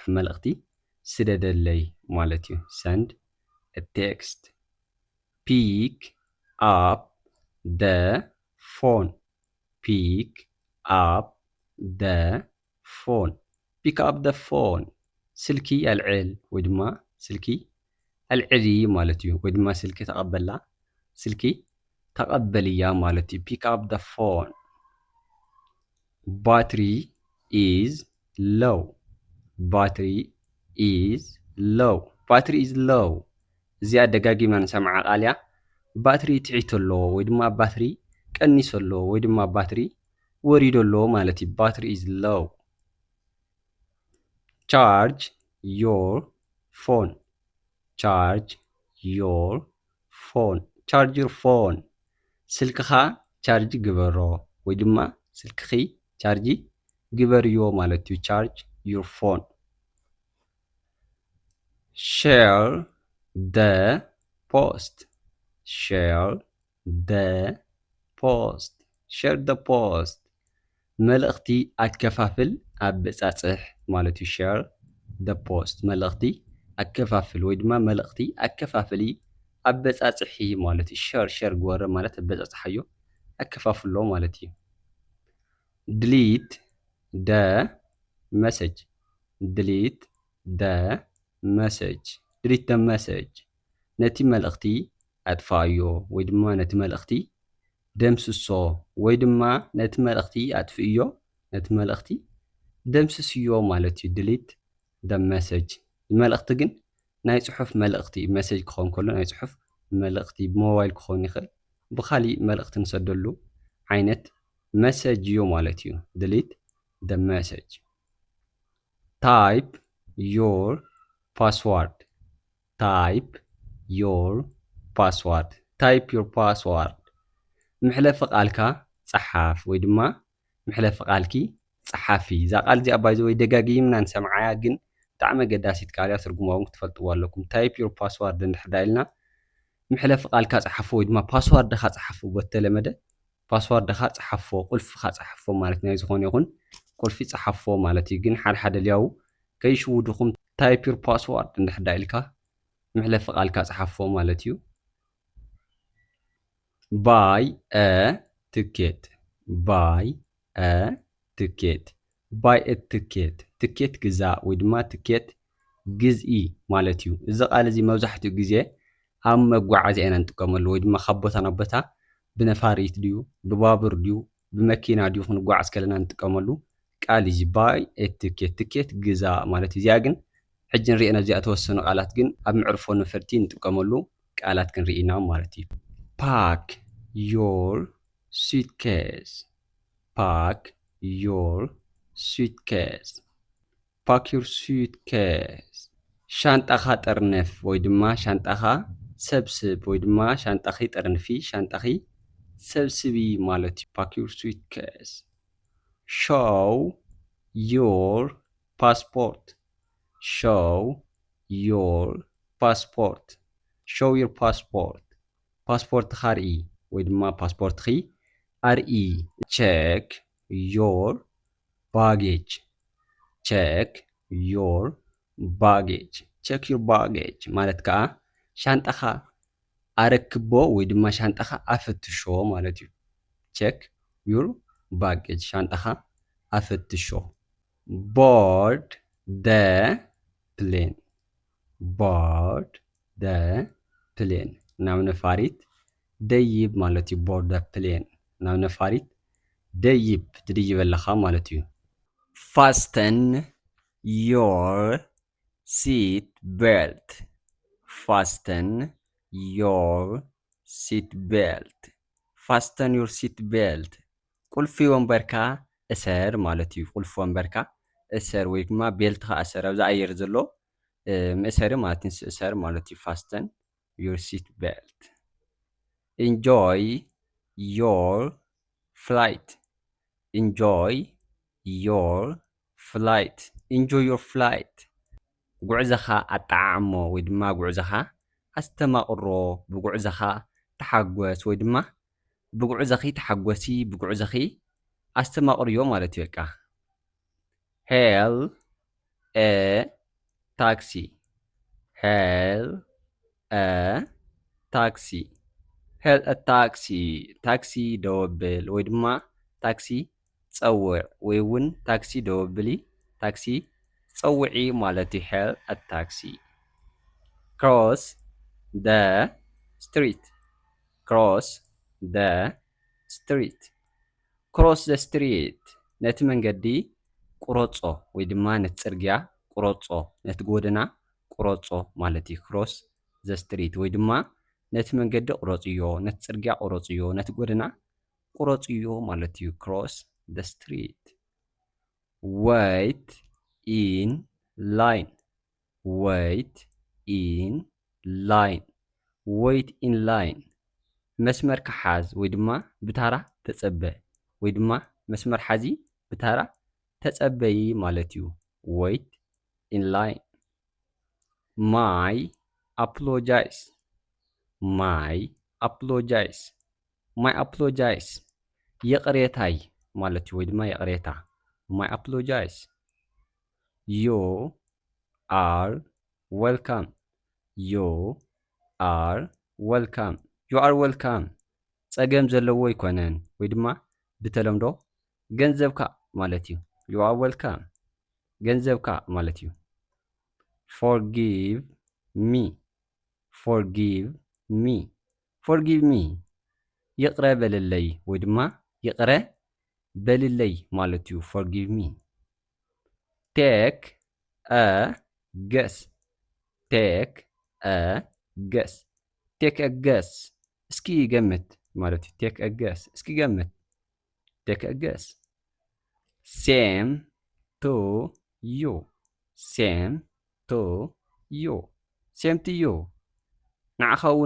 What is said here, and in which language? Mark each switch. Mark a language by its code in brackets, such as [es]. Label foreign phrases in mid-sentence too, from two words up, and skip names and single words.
[ti] መልእኽቲ ስደደለይ ማለት እዩ [en] send a text pick up the phone pick up the phone pick up the phone [ti] ስልኪ ኣልዕል ወይ ድማ ስልኪ ኣልዕሊ ማለት እዩ ወይ ድማ ስልኪ ተቐበላ ስልኪ ተቐበልያ ማለት እዩ [en] pick up the phone battery is low battery is low battery is low [ti] እዚኣ ደጋጊማ ንሰምዓ ቃልያ ባትሪ ትዒት ኣሎ ወይ ድማ ባትሪ ቀኒስ ኣሎ ወይ ድማ ባትሪ ወሪዶ ኣሎ ማለት እዩ [en] battery is low charge your phone charge your phone charge your phone [ti] ስልክኻ ቻርጅ ግበሮ ወይ ድማ ስልክኺ ቻርጅ ግበርዮ ማለት እዩ [en] charge your phone share the post share the post share the post [ti] መልእኽቲ ኣትከፋፍል ኣብ በጻጽሕ ማለት እዩ [en] share the post [ti] መልእኽቲ ኣከፋፍል ወይ ድማ መልእኽቲ ኣከፋፍሊ ኣበጻጽሒ ማለት እዩ share ግበሮ ማለት ኣበጻጽሓዮ ኣከፋፍሎ ማለት እዩ [en] delete the message delete the message delete the message [ti] ነቲ መልእኽቲ ኣጥፋዮ ወይ ድማ ነቲ መልእኽቲ ደምስሶ ወይ ድማ ነቲ መልእኽቲ ኣጥፍእዮ ነቲ መልእኽቲ ደምስስዮ ማለት እዩ [en] delete the message [ti] መልእኽቲ ግን ናይ ጽሑፍ መልእኽቲ message ክኸውን ከሎ ናይ ጽሑፍ መልእኽቲ ብሞባይል ክኸውን ይኽእል ብኻሊእ መልእኽቲ ንሰደሉ ዓይነት message እዩ ማለት እዩ [en] delete the message type your password type your password type your password [ti] ምሕለፊ ቃልካ ፀሓፍ ወይ ድማ ምሕለፊ ቃልኪ ፀሓፊ እዛ ቃል እዚኣ ባይዘ ወይ ደጋጊምና ንሰምዓያ ግን ብጣዕሚ ኣገዳሲት ቃል እያ ትርጉማ እውን ክትፈልጥዎ ኣለኩም [en] type your password [ti] እንድሕር ዳኢልና ምሕለፊ ቃልካ ፀሓፎ ወይ ድማ ፓስዋርድካ ፀሓፎ በተለመደ ፓስዋርድካ ፀሓፎ ቁልፍካ ፀሓፎ ማለት ናይ ዝኾነ ይኹን ቁልፊ ፀሓፎ ማለት እዩ ግን ሓደ ልያው ከይሽውድኩም [en] type your password [ti] እንድሕር ዳኢልካ ምሕለፊ ቃልካ ፀሓፎ ማለት እዩ [en] buy a ticket buy a ticket buy a ticket [ti] ticket ግዛእ ወይ ድማ ticket ግዝኢ ማለት እዩ እዚ ቃል እዚ መብዛሕትኡ ግዜ ኣብ መጓዓዝያ ኢና ንጥቀመሉ ወይ ድማ ካብ ቦታ ናብ ቦታ ብነፋሪት ድዩ ብባቡር ድዩ ብመኪና ድዩ ክንጓዓዝ ከለና ንጥቀመሉ ቃል እዚ [en] buy a ticket [ti] ticket ግዛእ ማለት እዩ እዚኣ ግን ሕጂ ንሪአና እዚኣ ተወሰኑ ቃላት ግን ኣብ ምዕርፎ ነፈርቲ ንጥቀመሉ ቃላት ክንርኢ ኢና ማለት እዩ [en] pack your suitcase pack your [ti] suitcase pack your suitcase ሻንጣኻ ጠርነፍ ወይ ድማ ሻንጣኻ ሰብስብ ወይ ድማ ሻንጣኺ ጠርንፊ ሻንጣኺ ሰብስቢ ማለት [en] እዩ pack your suitcase show your passport show your passport show your passport [ti] ፓስፖርትኻ ርኢ ወይ ድማ ፓስፖርትኺ ኣርኢ [en] check your baggage check your baggage check your baggage [ti] ማለት ከዓ ሻንጣኻ ኣረክቦ ወይ ድማ ሻንጣኻ ኣፈትሾ ማለት እዩ [en] check your baggage [ti] ሻንጣኻ ኣፈትሾ [en] board the plane board the plane [ti] ናብ ነፋሪት ደይብ ማለት እዩ [en] board the plane [ti] ናብ ነፋሪት ደይብ ትድይብ ኣለኻ ማለት እዩ [en] fasten your seat belt fasten your seat belt fasten your seat belt [ti] ቁልፊ ወንበርካ እሰር ማለት እዩ ቁልፊ ወንበርካ እሰር ወይ ድማ ቤልትካ እሰር ኣብዛ ኣየር ዘሎ መእሰሪ ማለት እሰር ማለት እዩ [en] fasten your seat belt enjoy your flight enjoy your flight enjoy your flight [ti] ጉዕዘኻ ኣጣዓሞ ወይ ድማ ጉዕዘኻ ኣስተማቕሮ ብጉዕዘኻ ተሓጐስ ወይ ድማ ብጉዕዘኺ ተሓጐሲ ብጉዕዘኺ ኣስተማቕርዮ ማለት እዩ በቃ [en] hail a taxi hail a taxi hail a taxi [ti] ታክሲ ደወብል ወይ ድማ ታክሲ ፀውዕ ወይ እውን ታክሲ ደወብሊ ታክሲ ፀውዒ ማለት እዩ [en] hail a taxi cross the street cross the street cross the street [ti] ነቲ መንገዲ ቁረፆ ወይ ድማ ነቲ ፅርግያ ቁረፆ ነቲ ጎደና ቁረፆ ማለት እዩ [en] cross the street [ti] ወይ ድማ ነቲ መንገዲ ቁረፅዮ ነቲ ፅርግያ ቁረፅዮ ነቲ ጎደና ቁረፅዮ ማለት እዩ [en] cross the street wait in line wait in line wait in line [ti] መስመር ክሓዝ ወይ ድማ ብታራ ተፀበ ወይ ድማ መስመር ሓዚ ብታራ ተፀበይ ማለት እዩ [en] wait in line my apologize my apologize my apologize [ti] የቅሬታይ ማለት እዩ ወይ ድማ የቅሬታ [en] my apologize you are welcome you are welcome you are welcome [ti] ፀገም ዘለዎ ይኮነን ወይ ድማ ብተለምዶ ገንዘብካ ማለት እዩ [en] you are welcome [ti] ገንዘብካ ማለት እዩ [en] forgive me forgive me forgive me [ti] ይቅረ በልለይ ወይ ድማ ይቅረ በልለይ ማለት እዩ [en] forgive me take a guess take a guess take a guess [ti] እስኪ ገምት ማለት እዩ [en] take a guess [ti] እስኪ ገምት [en] take a guess same to you same to you same to you [ti] ንዓኻ እውን